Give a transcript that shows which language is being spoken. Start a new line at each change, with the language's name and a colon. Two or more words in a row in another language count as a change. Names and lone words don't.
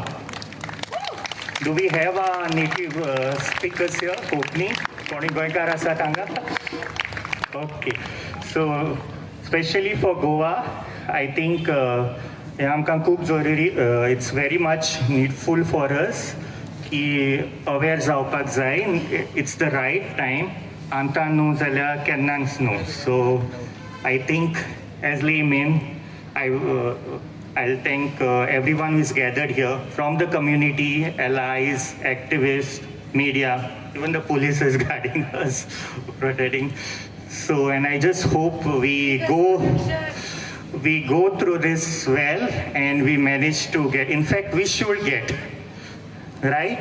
English: Do we have our native speakers here?
Konkani: Konkani? Koni Goemkar Azad anga? Okay.
English: So, especially for Goa, I think it's very much needful for us ki aware
Konkani: जावपाक जाय.
English: It's the right time.
Konkani: Amta न्हू जाल्यार केन्नाच न्हू.
English: So I think as laymen, I'll thank everyone who is gathered here from the community, allies, activists, media, even the police is guarding us, protecting. So, and I just hope we go through this well and we manage to get, in fact, we should get, right?